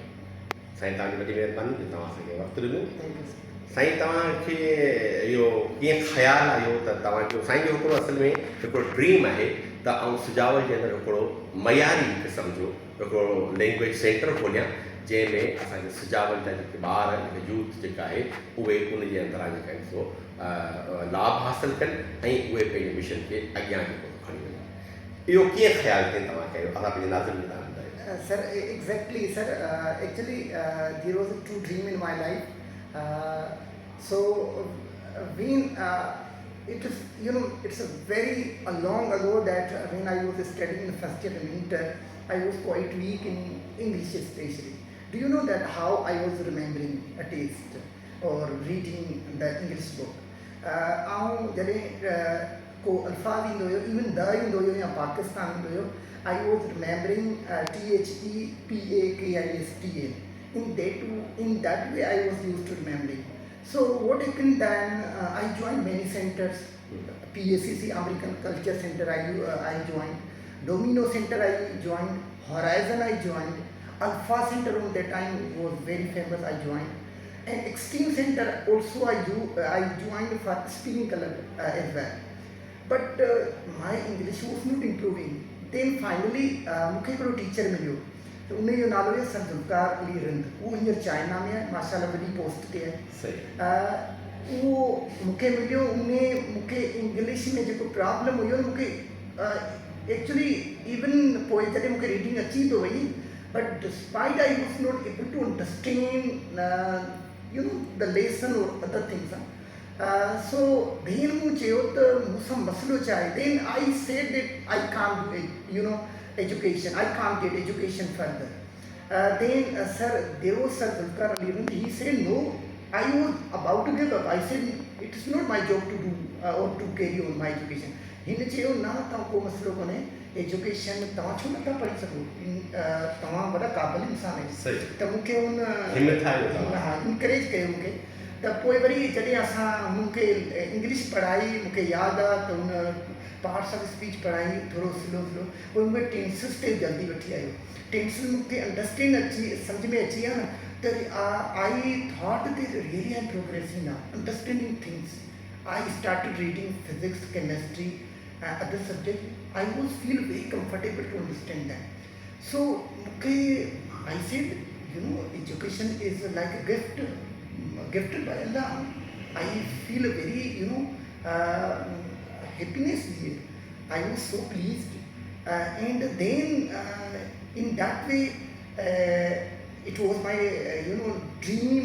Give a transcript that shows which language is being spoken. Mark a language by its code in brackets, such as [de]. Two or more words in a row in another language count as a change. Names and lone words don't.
[sd] साईं तव्हांजी वॾी महिरबानी जो तव्हां असांखे वक़्तु ॾिनो। साईं तव्हांखे इहो कीअं ख़्यालु आयो त तव्हांजो साईं जो हिकिड़ो असल में हिकिड़ो ड्रीम आहे त आउं सुजावल जे अंदरि हिकिड़ो मयारी क़िस्म जो हिकिड़ो [en] language center [sd] खोलियां, जंहिंमें असांजे सुजावल जा जेके ॿार जेके यूथ जेका आहे उहे उन जे अंदरां जेका आहिनि सो लाभ हासिलु कनि ऐं उहे पंहिंजे मिशन खे अॻियां जेको खणी वञनि। इहो कीअं ख़्यालु कयो तव्हां कयो, असां पंहिंजे नाज़रीन में तव्हां ॿुधायो। [en] Sir, exactly, sir. Actually, there was a true dream in my life. So, when it is, it's a long ago that when I was studying in first year in inter, I was quite weak in English especially. Do you know that how I was remembering a taste or reading the English book? [sd] आऊं जॾहिं को अल्फाज़ ईंदो हुयो, [en] even the [sd] ईंदो हुयो या पाकिस्तान ईंदो हुयो, [en] I was remembering THEPAKISTAN. In that way I was used to remembering. So what happened then, I joined many centers. PACC American Culture Center I joined, Domino Center I joined, Horizon I joined, Alpha Center on that time was very famous I joined, and Extreme Center also I joined for speaking color as well. But my English was not improving. Then finally [sd] मूंखे हिकिड़ो टीचर मिलियो त उन जो नालो आहे सर ज़ुल्फ़िकार अली रिंद। उहो हींअर चाइना में आहे, माशाल्लाह वॾी पोस्ट ते आहे। उहो मूंखे मिलियो, उन मूंखे इंग्लिश में जेको प्रॉब्लम हुयो मूंखे [en] actually even [sd] पोइ जॾहिं मूंखे रीडिंग अची थो वई, [en] But despite I was not able to understand the lesson or other things. So then [sd] मूं चयो त मूंसां मसइलो छा आहे। [en] Then I said that I can't do education, I can't get education further. Then there was Sir Zulfikar Ali Rind. He said no, I was about to give up. I said it is not my job to do or to carry on my education. [sd] हिन चयो न तव्हां को मसइलो कोन्हे, एजुकेशन तव्हां छो नथा पढ़ी सघो, तव्हां वॾा क़ाबिल इंसान आहियो। त मूंखे हुन इनकरेज कयो मूंखे। त पोइ वरी जॾहिं असां मूंखे इंग्लिश पढ़ाई, मूंखे यादि आहे त हुन [en] parts of speech [sd] पढ़ाई थोरो स्लो पोइ मूंखे टेंसिस ते जल्दी वठी आयो। टेंसिस मूंखे अंडरस्टैंड सम्झ में अची विया न त [en] I thought that really I am progressing now, understanding things. I started reading physics, chemistry, other subject. I was feel very comfortable to understand that. so मूंखे I said education is like a gift gifted by Allah. I feel a very happiness here. I was so pleased, and then in that way it was my dream.